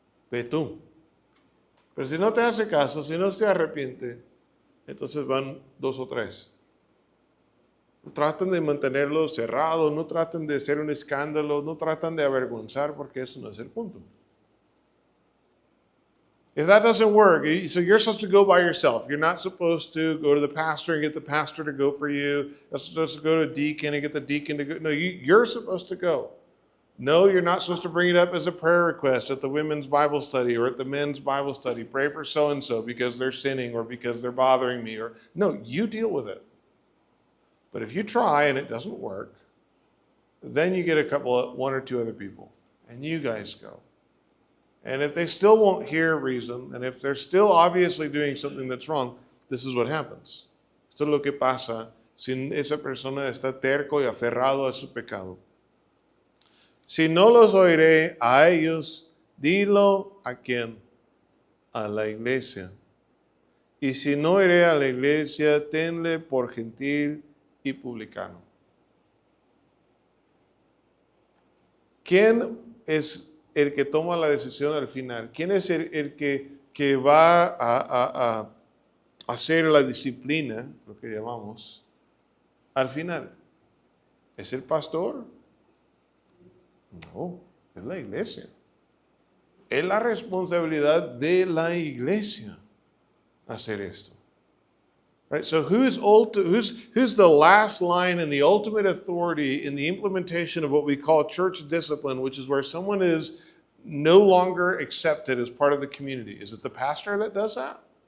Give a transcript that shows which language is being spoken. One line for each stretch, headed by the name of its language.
Spanish: Ve tú. Pero si no te hace caso, si no se arrepiente, entonces van 2 o 3. Traten de mantenerlo cerrado, no traten de hacer un escándalo, no traten de avergonzar porque eso no es el punto.
English: If that doesn't work, so you're supposed to go by yourself. You're not supposed to go to the pastor and get the pastor to go for you. You're supposed to go to a deacon and get the deacon to go. No, you're supposed to go. No, you're not supposed to bring it up as a prayer request at the women's Bible study or at the men's Bible study. Pray for so-and-so because they're sinning or because they're bothering me. No, you deal with it. But if you try and it doesn't work, then you get one or two other people, and you guys go. And if they still won't hear reason, and if they're still obviously doing something that's wrong, this is what happens.
Spanish: Esto es lo que pasa si esa persona está terco y aferrado a su pecado. Si no los oiré a ellos, dilo a quién, a la iglesia. Y si no iré a la iglesia, tenle por gentil y publicano. ¿Quién es el que toma la decisión al final? ¿Quién es el que va a hacer la disciplina, lo que llamamos, al final? ¿Es el pastor? No, es la iglesia. Es la responsabilidad de la iglesia hacer esto.
English: Right? So who's the last line and the ultimate authority in the implementation of what we call church discipline, which is where someone is no longer accepted as part of the community? Is it the pastor that does that?